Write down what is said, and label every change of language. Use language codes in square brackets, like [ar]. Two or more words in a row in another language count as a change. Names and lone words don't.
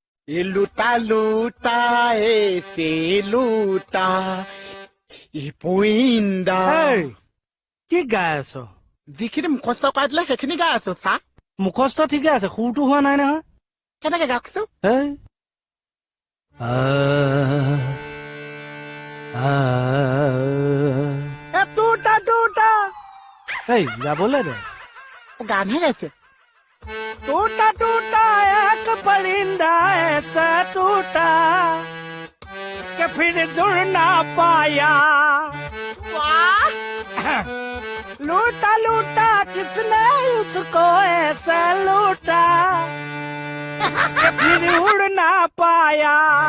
[hi] ये लूटा लूटा ऐसे लूटा ये পুইন্দা [as] কি গাই আছ? যিখিনি মুখস্থ কৰাই দিলে সেইখিনি গাই আছো চা। মুখস্থ ঠিকে আছে, সুৰটো হোৱা নাই নহয়। কেনেকে গাওকচোন? [hi] टूटा टूटा [as] গাবলে দে। গানহে গাইছে। [hi] टूटा टूटा एक परिंदा ऐसा टूटा कि फिर जुड़ ना पाया। लूटा लूटा किसने उसको ऐसा लूटा कि फिर उड़ ना पाया।